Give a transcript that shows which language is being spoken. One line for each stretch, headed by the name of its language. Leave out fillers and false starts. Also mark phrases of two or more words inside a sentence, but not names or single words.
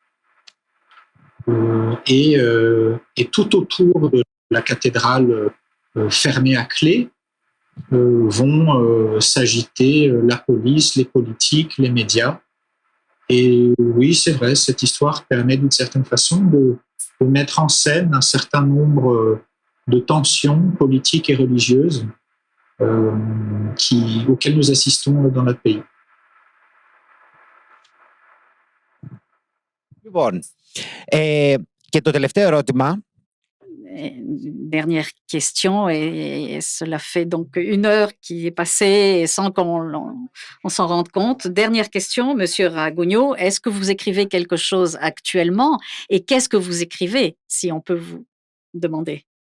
French: Et tout autour de la cathédrale fermée à clé vont s'agiter la police, les politiques, les médias. Et oui, c'est vrai, cette histoire permet d'une certaine façon de mettre en scène un certain nombre de tensions politiques et religieuses auxquelles nous assistons dans notre pays.
Greek: Λοιπόν, και το τελευταίο ερώτημα.
French: Dernière question, et cela fait donc 1 heure qui est passée sans qu'on s'en rende compte. Dernière question, Monsieur Ragugno, est-ce que vous écrivez quelque chose actuellement et qu'est-ce que vous écrivez, si on peut vous demander?